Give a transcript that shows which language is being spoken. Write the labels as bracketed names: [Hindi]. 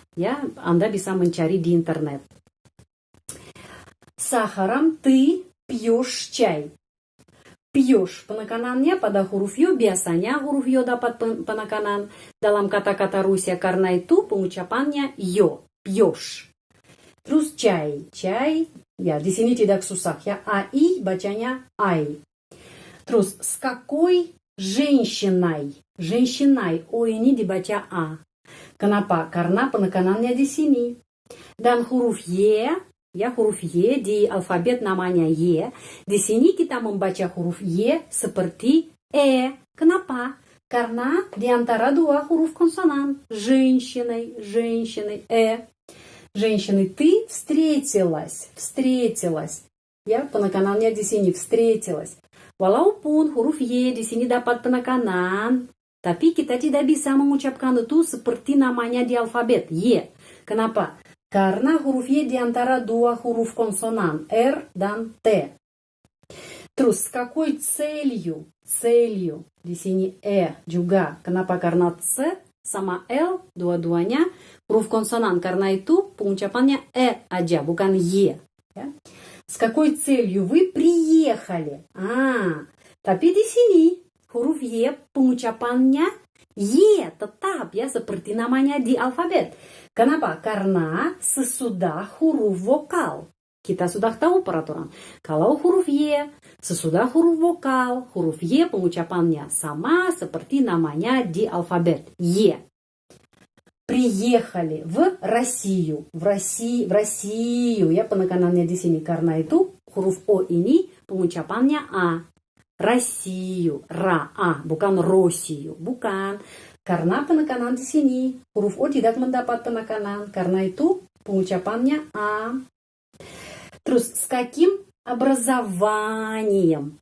[Indonesian] Ya, Anda bisa mencari di internet. [Russian] Сахаром ты пьешь чай. Пьешь. [Indonesian] Penekanannya pada huruf Yo. Biasanya huruf Yo dapat penekanan dalam kata-kata Rusia. Karena itu pengucapannya Yo. [Russian] Пьешь. Terus чай. [Indonesian] Ya, di sini tidak susah ya. AI bacanya I. [Russian] Terus, с какой женщиной? [Indonesian] Женщиной. O ini dibaca A. Kenapa? Karena penekanannya di sini. Dan huruf Y, ya huruf Y di alfabet namanya Y. Di sini kita membaca huruf Y seperti E. Kenapa? Karena di antara dua huruf konsonan. [Russian] Женщиной, женщиной, Женщиной ты встретилась, встретилась. [Indonesian] Ya, penekanannya di sini встретилась. Walaupun huruf Y di sini dapat penekanan, tapi kita tidak bisa mengucapkan itu seperti namanya di alfabet Y. Kenapa? Karena huruf Y di antara dua huruf konsonan, R dan T. [Russian] Terus, с какой целью? [Indonesian] Целью. Di sini juga. Kenapa? Karena C sama L, dua-duanya huruf konsonan. Karena itu pengucapannya aja, bukan Y. Ya. [Russian] С какой целью вы приехали? [Indonesian] Tapi di sini huruf Y pengucapannya Y tetap ya, seperti namanya di alfabet. Kenapa? Karena sesudah huruf vokal. Kita sudah tahu peraturan. Kalau huruf Y, sesudah huruf vokal, huruf Y pengucapannya sama seperti namanya di alfabet. Y. [Russian] Приехали в Россию. В Россию. [Indonesian] Ya, penekanannya di sini. Karena itu huruf O ini pengucapannya A. [Russian] Россию. A. [Indonesian] Bukan Россию. Bukan. Karena penekanan di sini. Huruf O tidak mendapat penekanan. Karena itu pengucapannya A. [Russian] Terus, с каким образованием?